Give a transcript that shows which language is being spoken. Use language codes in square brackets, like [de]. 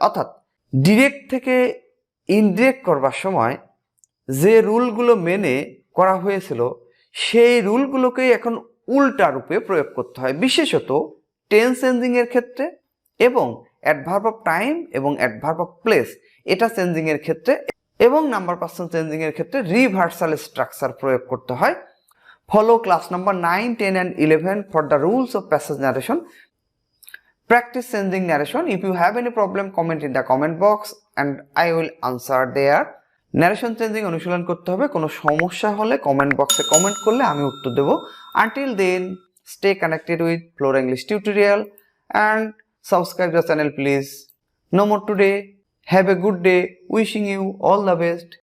[bn] অর্থাৎ ডিরেক্ট থেকে ইনডিরেক্ট করবার সময় যে রুলগুলো মেনে করা হয়েছিল, সেই রুলগুলোকেই এখন উল্টা রূপে প্রয়োগ করতে হয়, বিশেষত টেন্স চেঞ্জিং এর ক্ষেত্রে এবং অ্যাডভার্ব অফ টাইম এবং অ্যাডভার্ব অফ প্লেস এটা চেঞ্জিং এর ক্ষেত্রে এবং নাম্বার পার্সন চেঞ্জিং এর ক্ষেত্রে রিভার্সাল স্ট্রাকচার প্রয়োগ করতে হয়। [en] Follow class number 9, 10 and 11 for the rules of passage narration. Practice changing narration. If you have any problem, comment in the comment box and I will answer there. [bn] Narration changing অনুশীলন করতে হবে, কোনো সমস্যা হলে comment বক্সে comment করলে আমি উত্তর দেব। [en] Until then, stay connected with Flora English tutorial and subscribe the channel please. No more today. Have a good day. Wishing you all the best.